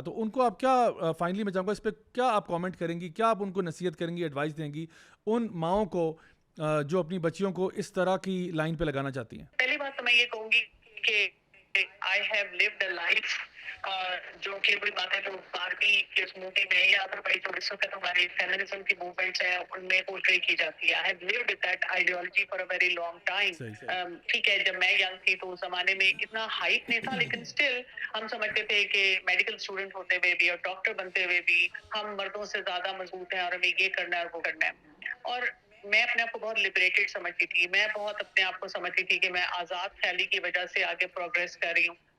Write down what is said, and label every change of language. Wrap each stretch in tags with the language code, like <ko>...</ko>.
<ur>تو ان کو آپ کیا فائنلی میں چاہوں گا اس پہ کیا آپ کامنٹ کریں گی, کیا آپ ان کو نصیحت کریں گی, ایڈوائس دیں گی ان ماؤں کو جو اپنی بچیوں کو اس طرح کی لائن پہ لگانا چاہتی ہیں؟ پہلی بات تو میں یہ کہوں گی کہ</ur> <en>I have lived a life</en> <ur>جو کہ کوئی بات ہے جو باربی کے اس مووی میں یا ادر وائز جو اس وقت ہماری فیمنزم کی موومنٹس ہیں ان میں پورٹری کی جاتی ہے.</ur> <en>I have lived with that ideology for a very long time.</en> <ur>ٹھیک ہے, جب میں ینگ تھی تو اس زمانے میں اتنا ہائپ نہیں تھا, لیکن اسٹل ہم سمجھتے تھے کہ میڈیکل اسٹوڈنٹ ہوتے ہوئے بھی اور ڈاکٹر بنتے ہوئے بھی ہم مردوں سے زیادہ مضبوط ہیں اور ہمیں یہ کرنا ہے اور وہ کرنا ہے. اور میں اپنے آپ کو بہت لبریٹڈ سمجھتی تھی, میں بہت اپنے آپ کو سمجھتی تھی کہ میں آزاد خیالی کی وجہ سے آگے پروگریس کر رہی ہوں.</ur>